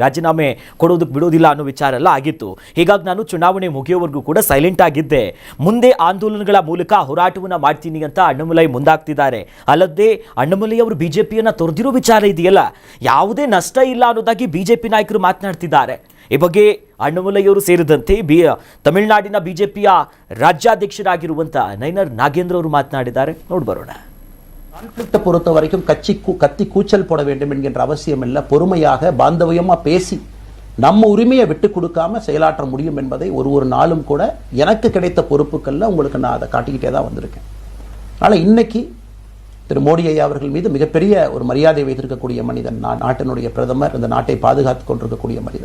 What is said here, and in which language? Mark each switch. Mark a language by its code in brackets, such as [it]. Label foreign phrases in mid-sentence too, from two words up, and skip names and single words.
[kn] ರಾಜೀನಾಮೆ ಕೊಡೋದಕ್ಕೆ ಬಿಡೋದಿಲ್ಲ ಅನ್ನೋ ವಿಚಾರ ಎಲ್ಲ ಆಗಿತ್ತು. ಹೀಗಾಗಿ ನಾನು ಚುನಾವಣೆ ಮುಗಿಯೋವರೆಗೂ ಕೂಡ ಸೈಲೆಂಟ್ ಆಗಿದ್ದೆ, ಮುಂದೆ ಆಂದೋಲನಗಳ ಮೂಲಕ ಹೋರಾಟವನ್ನ ಮಾಡ್ತೀನಿ ಅಂತ ಅಣ್ಣಾಮಲೈ ಮುಂದಾಗ್ತಿದ್ದಾರೆ. ಅಲ್ಲದೆ ಅಣ್ಣಾಮಲೈ ಅವರು ಬಿಜೆಪಿಯನ್ನ ತೊರೆದಿರೋ ವಿಚಾರ ಇದೆಯಲ್ಲ, ಯಾವುದೇ ನಷ್ಟ ಇಲ್ಲ ಅನ್ನೋದಾಗಿ ಬಿಜೆಪಿ ನಾಯಕರು ಮಾತನಾಡ್ತಿದ್ದಾರೆ. ಈ ಬಗ್ಗೆ ಅಣ್ಣಾಮಲೈ ಅವರು ಸೇರಿದಂತೆ ತಮಿಳುನಾಡಿನ ಬಿಜೆಪಿಯ ರಾಜ್ಯಾಧ್ಯಕ್ಷರಾಗಿರುವಂತ ನೈನಾರ್ ನಾಗೇಂದ್ರ ಅವರು மாத்தனாடிದ್ದಾರೆ. ನೋಡ್ಬರೋಣ. [ta] கான்ஃப்ளிக்ட்டை பொறுத்த வரைக்கும் கத்தி கூச்சல் போட வேண்டும் என்கின்ற அவசியம் இல்லை. பொறுமையாக பாந்தவியமா பேசி நம்ம உரிமையை விட்டு கொடுக்காம செயலாற்ற முடியும் என்பதை ஒரு நாளும் கூட எனக்கு கிடைத்த பொறுப்புக்கள்ல உங்களுக்கு நான் அதை காட்டிக்கிட்டே தான் வந்திருக்கேன். அதனால இன்னைக்கு திரு மோடி ஐயா அவர்கள் மீது மிகப்பெரிய ஒரு மரியாதை வைத்திருக்கக்கூடிய மனிதன், நாட்டினுடைய பிரதமர், இந்த நாட்டை பாதுகாத்து கொண்டிருக்கக்கூடிய மனிதர்.